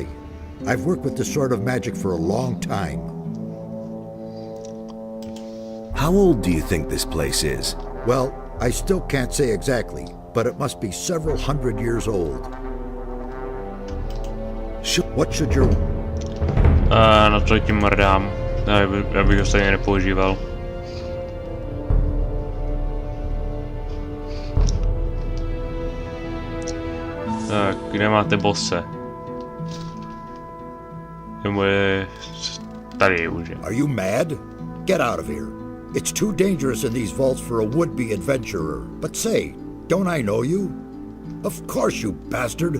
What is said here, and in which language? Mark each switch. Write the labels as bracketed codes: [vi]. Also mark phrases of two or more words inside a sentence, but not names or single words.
[en] I've worked with this sort of magic for a long time. How old do you think this place is? Well, I still can't say exactly, but it must be several hundred years old. What should your... [cs] Na to tím mrdám. Já bych ho stejně nepoužíval. Tak, kde máte bosse? Je moje... Tady už je. [en] Are you mad? Get out of here. It's too dangerous in these vaults for a would-be adventurer. But say, don't I know you? Of course, you bastard.